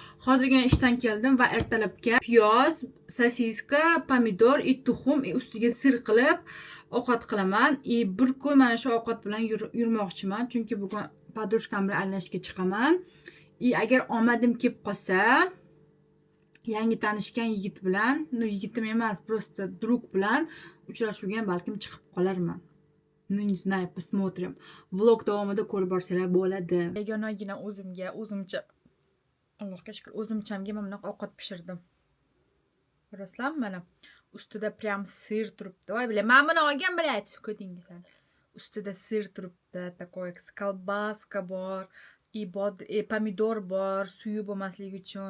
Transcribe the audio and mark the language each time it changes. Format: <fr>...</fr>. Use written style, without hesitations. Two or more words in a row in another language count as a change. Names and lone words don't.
<uz>Hozirgina ishdan keldim va ertalabga piyoz, sosiska, pomidor, tuxum, ustiga sir qilib ovqat qilaman. Bir kun mana shu ovqat bilan yurmoqchiman, chunki bugun podrashkam bilan aylanishga chiqaman. Agar omadim kelib qolsa, yangi tanishgan yigit bilan, yigitim emas,</uz> <ru>просто друг</ru> <uz>bilan uchrashuvga balkim chiqib qolarman.</uz> <ru>Не знаю, посмотрим.</ru> <uz>Vlog davomida ko'rib borsanglar bo'ladi. Yagonagina o'zimcha Allohga shukr, o'zimchamga mana bunaqa ovqat pishirdim. Ko'rasizlarmi mana? Ustida prям sir turibdi. Voy, bilaman, men buni olgan bilasiz, ko'dingiz. Ustida sir turibdi,</uz> <ru>такой колбаска</ru> <uz>bor, pomidor bor, suvi bo'lmasligi uchun.</uz>